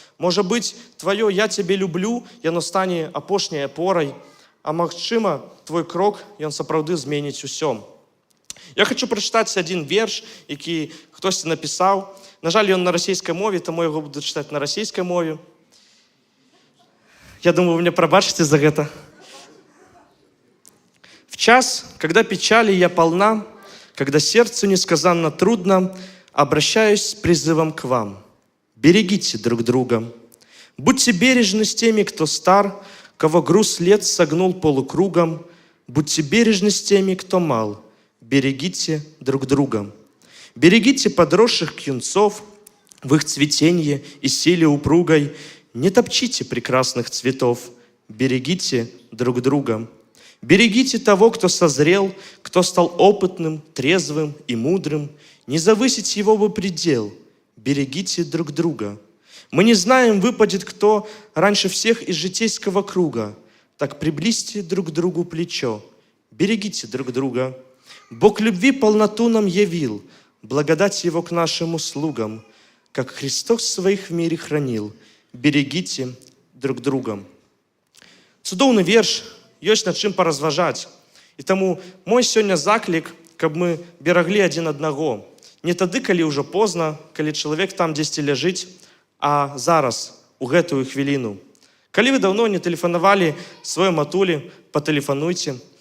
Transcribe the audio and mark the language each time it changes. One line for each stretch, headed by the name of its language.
Belarusian: Можа быць, тваё «я цябе люблю», яно стане апошняй апорай, а магчыма, твой крок, ён сапраўды зменіць усё. Я хочу прачытаць адзін верш, які хтосьці напісаў. На жаль, ён на расійскай мове, таму яго буду чытаць на расійскай мове. Я думаю, вы мне прабачыце за гэта.
Russian: В час, когда печали я полна, когда сердцу несказанно трудно, обращаюсь с призывом к вам. Берегите друг друга. Будьте бережны с теми, кто стар, кого груз лет согнул полукругом. Будьте бережны с теми, кто мал. Берегите друг друга. Берегите подросших юнцов в их цветенье и силе упругой. Не топчите прекрасных цветов. Берегите друг друга. Берегите того, кто созрел, кто стал опытным, трезвым и мудрым. Не завысить его бы предел. Берегите друг друга. Мы не знаем, выпадет кто раньше всех из житейского круга. Так приблизьте друг другу плечо. Берегите друг друга. Бог любви полноту нам явил, благодать Его к нашим услугам. Как Христос своих в мире хранил. Берегите друг друга.
Belarusian: Цудоўны верш. Ёсць над чым паразважаць. І таму мой сёння заклік, каб мы бераглі адзін аднаго. Не тады, калі ўжо позна, калі чалавек там дзесьці ляжыць, а зараз, у гэтую хвіліну. Калі вы даўно не тэлефанавалі сваёй матулі, патэлефануйце.